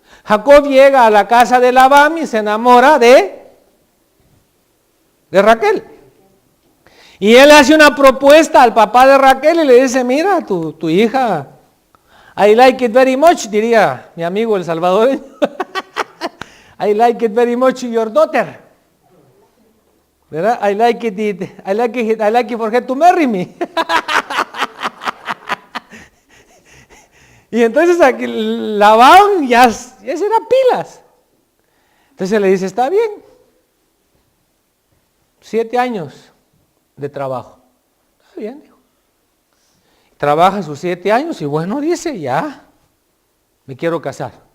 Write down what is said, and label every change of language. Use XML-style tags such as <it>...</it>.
<es>Jacob llega a la casa de Labán y se enamora de Raquel. Y él hace una propuesta al papá de Raquel y le dice, mira, tu hija,</es> <en>I like it very much,</en> <es>diría mi amigo el salvadoreño.</es> <en>I like it very much, your daughter. ¿Verdad? I like it for her to marry me.</en> <es>Y entonces aquí Labán ya será pilas. Entonces le dice, está bien. 7 años de trabajo. Está bien, dijo. Trabaja sus 7 años y bueno, dice, ya, me quiero casar.</es>